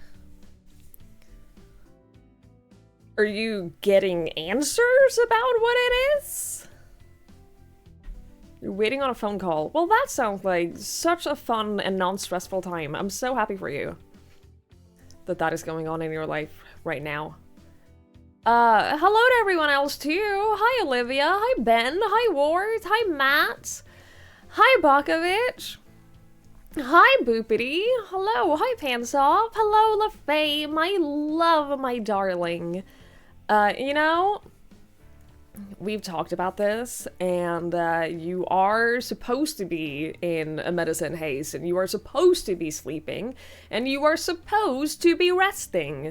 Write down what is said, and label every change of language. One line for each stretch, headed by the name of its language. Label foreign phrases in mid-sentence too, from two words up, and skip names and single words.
English: Are you getting answers about what it is? You're waiting on a phone call. Well, that sounds like such a fun and non-stressful time. I'm so happy for you that that is going on in your life right now. Hello to everyone else too. Hi, Olivia. Hi, Ben. Hi, Ward. Hi, Matt. Hi, Bakovich. Hi, Boopity. Hello. Hi, Pansov. Hello, LaFay. My love, my darling. You know, we've talked about this, and you are supposed to be in a medicine haze, and you are supposed to be sleeping, and you are supposed to be resting.